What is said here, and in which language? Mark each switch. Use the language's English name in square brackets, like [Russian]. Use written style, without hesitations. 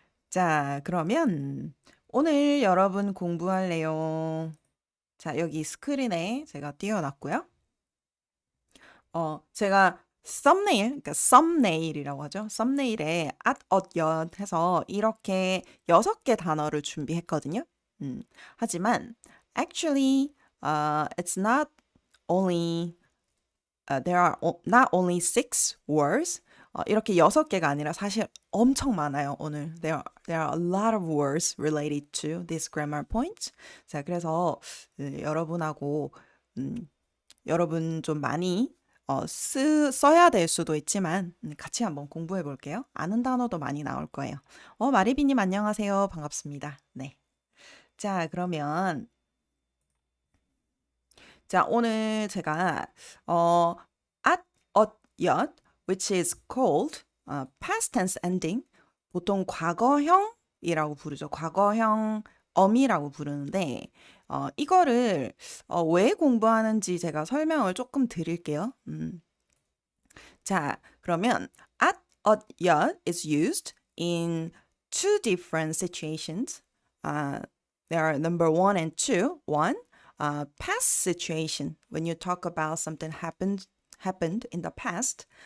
[Korean] 자, 그러면 오늘 여러분 공부할 내용, 자, 여기 스크린에 제가 띄워놨고요. 제가 그러니까 썸네일이라고 하죠. 썸네일에 at, 엿 해서 이렇게 6개 단어를 준비했거든요. [English] 하지만 actually it's not only there are not only 6 words. [Korean] 이렇게 6개가 아니라 사실 엄청 많아요, 오늘. [English] There are a lot of words related to this grammar point. [Korean] 자, 그래서 여러분하고 여러분 좀 많이 써야 될 수도 있지만 같이 한번 공부해 볼게요. 아는 단어도 많이 나올 거예요. 마리비님 안녕하세요. 반갑습니다. 네. 자, 그러면 자, 오늘 제가 at, 엿, [English] which is called past tense ending. [Korean] 보통 과거형이라고 부르죠. 과거형 어미라고 부르는데 이거를 왜 공부하는지 제가 설명을 조금 드릴게요. [English] 자, 그러면 at, 엿 is used in two different situations. There are number 1 and 2. One, past situation, when you talk about something happened in the past.